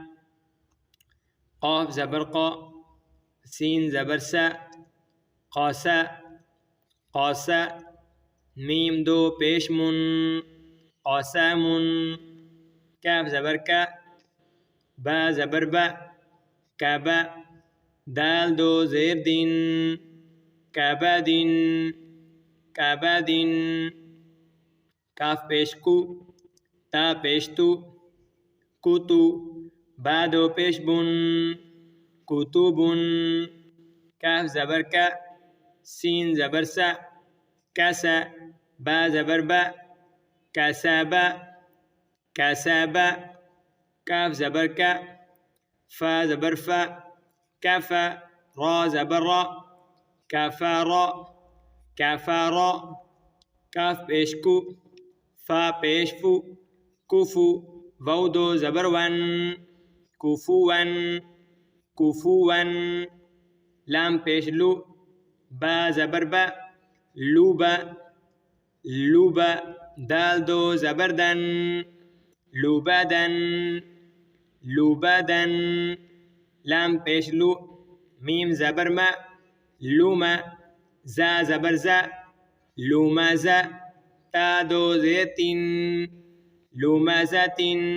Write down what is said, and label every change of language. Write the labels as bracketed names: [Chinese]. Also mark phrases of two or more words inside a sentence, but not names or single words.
[Urdu] قاف زبر قا، سین زبر سا، قاسا، قاسا، میم دو پیش من، قاسامن، کاف زبر کا، با زبر با، کعبہ، دال دو زیر دن، کعبدن، کعبدن، کاف پیش کو، تا پیش تو، کوتو، با دو پیش بن، کوتوبن، کاف زبر کا، سین زبر سا، کاسا، با زبر با، کاسابا، کاسابا، کاف زبر کا، فا زبر فا، کافا، را زبر را، کافارا، کافارا، کاف پیش کو، فا پیش فو، کوفو، واو دو زبر ون، کوفوون، کوفوون، لام پیش لو، با زبر با، لوبا، لوبا، دال دو زبر دن، لوبدن، لوبدن، لام پیش لو، میم زبر ما، لوما، زا زبر زا، لومازا، تا دو زیتن، لومازتن،